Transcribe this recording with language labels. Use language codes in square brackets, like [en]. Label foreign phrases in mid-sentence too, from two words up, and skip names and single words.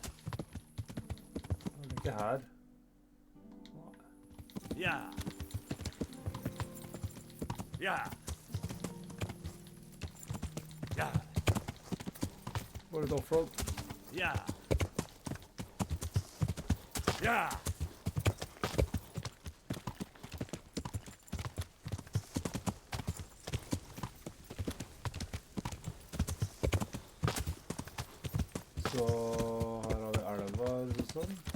[no] Ikke her. [en] Yeah. Yeah. Yeah. [no] Var det offroad? [en] Yeah. Yeah. [no] Så her har vi elva, sånn.